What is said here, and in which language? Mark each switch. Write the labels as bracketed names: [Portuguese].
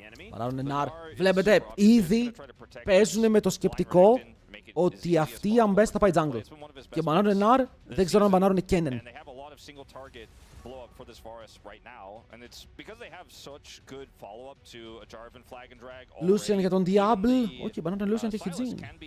[Greek] Παράλληλα Νάρ. Βλέπετε, ήδη παίζουν με το σκεπτικό ότι αυτή η Ambessa θα πάει jungle. Και μπανάρουν Νάρ, δεν ξέρω αν μπανάρουν Kennen. [English] lot of single target blow up for this Varus right now, and it's because they have such good follow up to a Jarvan flag and drag. [Greek] Lucian για τον Diablo. Όχι, μπορεί να τον Lucian και έχει Jhin.